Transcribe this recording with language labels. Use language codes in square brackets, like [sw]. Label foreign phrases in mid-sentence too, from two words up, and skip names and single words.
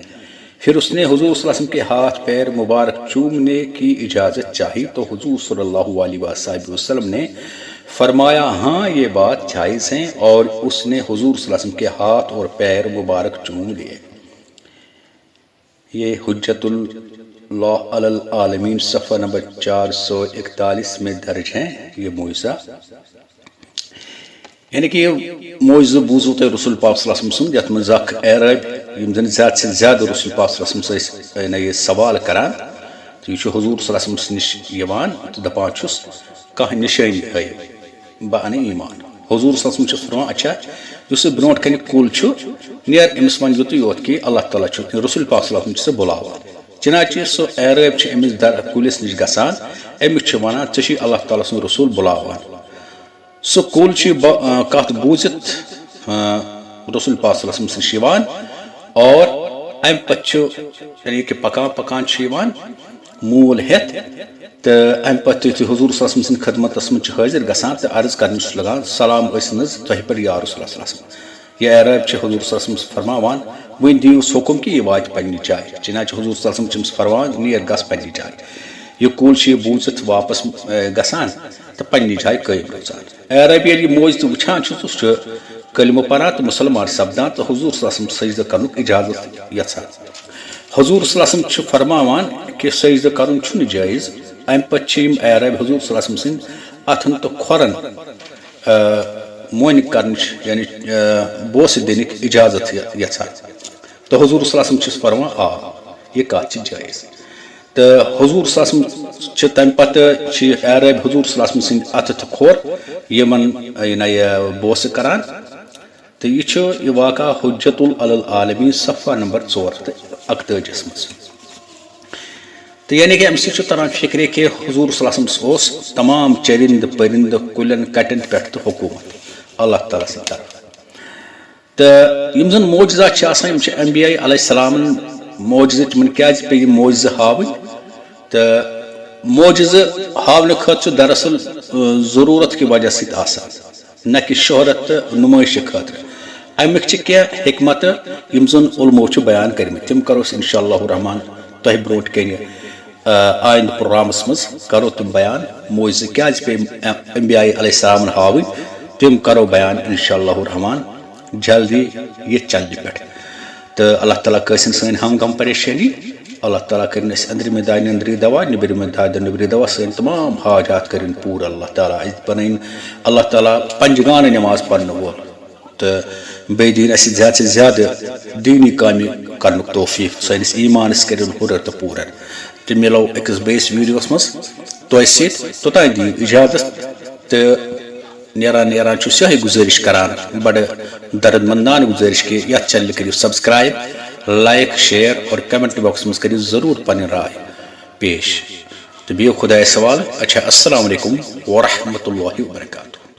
[ur] پھر اس نے حضور صلی اللہ علیہ وسلم کے ہاتھ پیر مبارک چومنے کی اجازت چاہی تو حضور صلی اللہ علیہ وسلم نے فرمایا، ہاں یہ بات جائز ہے، اور اس نے حضور صلی اللہ علیہ وسلم کے ہاتھ اور پیر مبارک چوم لیے۔ یہ حجت اللہ علی العالمین صفحہ نمبر 441 میں درج ہیں یہ معجزہ۔ یعنی کہ [ks] یہ معجزہ بوزو تو رسول پاک صلی اللہ علیہ وسلم یت منز اخ عرب یم زن [ur] زیادہ سے زیادہ [ks] رسول پاک صلی اللہ علیہ وسلم سے یہ سوال کران تو یہ حضور صلی اللہ علیہ وسلم نش یوان تو دپان چھس کانٛہہ نشانی ہٲیِو بہٕ اَنہٕ ایمان۔ حضور صلی اللہ علیہ وسلم چھُس فرمان، اچھا یُس یہِ برونٛٹھ کنہِ کُل چھُ نیر أمِس وَن یُتُے یوت کہ اللہ تعالیٰ چھُ رسول پاک صلی اللہ علیہ وسلم چھُ سُہ بُلاوان۔ چنانچہ سُہ عرب چھُ أمِس کُلِس نِش گژھان، أمِس چھُ وَنان ژےٚ چھُے اللہ تعالیٰ سُنٛد رسول بُلاوان۔ سُہ کُل چھُ کتھ بوٗزِتھ رسول پاک صلی اللہ علیہ وسلم نِش یِوان اور امہِ پتہٕ چھُ [ur] یعنی کہ [ks] پکان پکان چھُ یِوان موٗل ہٮ۪تھ تہٕ امہِ پتہٕ یُتھُے حضور صلی اللہ علیہ وسلم سٕنٛدِ خدمتس منٛز چھُ حٲضِر گژھان تہٕ عرض کرنہِ چھُس لگان، سلام ٲسِن حظ تۄہہِ پٮ۪ٹھ یا رسول اللہ صلی اللہ علیہ وسلم۔ یہ عرب چھِ حضور صلی اللہ علیہ وسلم فرماوان، وۄنۍ دِیوٗس حُکم کہ یہِ واتہِ پننہِ جایہِ۔ چنانچہ حضور صلی اللہ علیہ وسلم چھِ أمِس فرماوان، نیر گژھ پننہِ جایہِ۔ یہ کُل چھُ یہِ بوٗزِتھ واپس گژھان تہٕ پننہِ جایہِ قٲیِم روزان۔ عرب ییٚلہِ یہِ معجزٕ وٕچھان چھُ سُہ چھُ کلمہٕ پران تہٕ مُسلمان سپدان تہٕ حضور صلی اللہ علیہ وسلم سجدٕ کرنُک اجازت یژھان۔ حضور صلی اللہ علیہ وسلم چھُ فرماوان کہ سجدٕ کرُن چھُنہٕ جٲیز۔ امہِ پتہٕ چھِ یِم عرب حضور صلی اللہ علیہ وسلم سٕنٛدۍ اتھن تہٕ کھۄرن مۄنہِ کرنٕچ یعنی بوسہٕ دِنٕکۍ اجازت یژھان تہٕ حضور صلی اللہ علیہ وسلم چھُس فرماوان، آ یہِ کتھ چھِ جٲیز۔ تہٕ حضور صلی اللہ علیہ وسلم چھِ تمہِ پتہٕ چھِ عرب حضور صلی اللہ علیہ وسلم سٕنٛدۍ اتھٕ تہٕ کھۄر یِمن یہِ بوسہٕ کران تہٕ یہِ چھُ یہِ واقعہ حجت علی العالمین صفحہ نمبر 441 منٛز۔ تو [ur] یعنی کہ [ks] امہِ سۭتۍ چھُ تران فکرِ کہ حضور صلی اللہ علیہ وسلم اوس تمام چرند پرند کُلٮ۪ن کٹٮ۪ن پٮ۪ٹھ تہٕ حکوٗمت اللہ تعالیٰ سٕنٛدِ طرفہٕ۔ تہٕ یِم زن معجزات چھِ آسان یِم چھِ انبیاء علیہ السلامن معجزٕ تِمن کیازِ پیٚیہِ یِم معجزٕ ہاوٕنۍ تہٕ معجزٕ ہاونہٕ خٲطرٕ چھُ دراصل ضروٗرت کہِ وجہ سۭتۍ آسان، نہ کہ شہرت تہٕ نُمٲیشہِ خٲطرٕ۔ امیُک چھِ کینٛہہ حکمتہٕ یِم زن علمو چھِ بیان کٔرمٕتۍ، تِم کرو أسۍ [ar] انشاء اللہ الرحمان [ks] تۄہہِ برونٛٹھ کنہِ آئند پروگرامس مز کرو تم بیان موضوع کیا پہ انبیاء علیہ السلام ہاوی تم کرو بیان [ar] انشاءاللہ الرحمن [ks] جلدی یہ چند پہ تو اللہ تعالیٰ قسم سن ہم غم پریشانی اللہ تعالیٰ کرن اس اندرم دانہ اندری دوا نبرم دانہ نبری دوا سن تمام حاجات کرن پور اللہ تعالیٰ بنائن اللہ تعالیٰ پنجگان نماز پڑھنے وول تو بی دین اس زیادہ [ur] سے زیادہ [ks] دینی کامی کرنک توفیق سنس ایمانس کرن ہرر تو پور تو ملو اکس بیس ویڈیوس مز تو ست توتان دیو اجازت تو نیران نیران چھس یہ گزارش کران بڑے درد مندان گزارش کہ یہ چینل کریو [en] subscribe like share [ks] اور [en] comment box [ks] مز کریو ضرور پنن رائے پیش تو بیو خدا سوال اچھا [ar] السلام علیکم ورحمۃ اللہ وبرکاتہ.